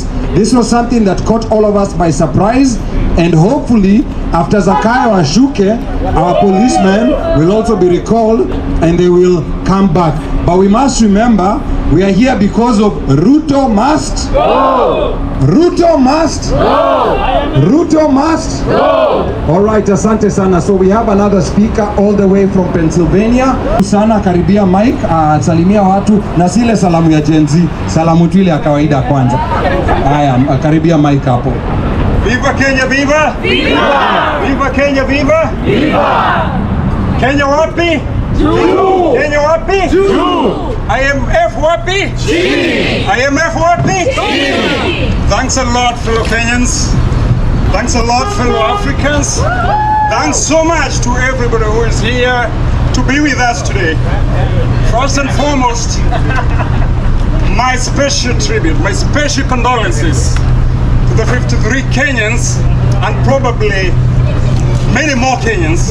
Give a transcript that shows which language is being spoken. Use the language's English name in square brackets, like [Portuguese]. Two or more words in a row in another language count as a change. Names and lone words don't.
[English] This was something that caught all of us by surprise, and hopefully after Zakayo Ashuke, our policemen will also be recalled and they will come back. But we must remember, we are here because of Ruto must go. Ruto must go. Ruto must go. All right, [Swahili] asante sana. [English] So we have another speaker all the way from Pennsylvania. [Swahili] Sana karibia Mike, salimia watu na sile salamu ya Gen Z, salamu tu ile ya kawaida kwanza. Haya, karibia Mike hapo. Viva Kenya, viva! Viva! Viva Kenya, viva! Viva! Kenya wapi? Juu! Kenya wapi? Juu! IMF wapi? Chini! IMF wapi? Chini! [English] Thanks a lot, fellow Kenyans. Thanks a lot, fellow Africans. Thanks so much to everybody who is here to be with us today. First and foremost, my special tribute, my special condolences to the 53 Kenyans and probably many more Kenyans.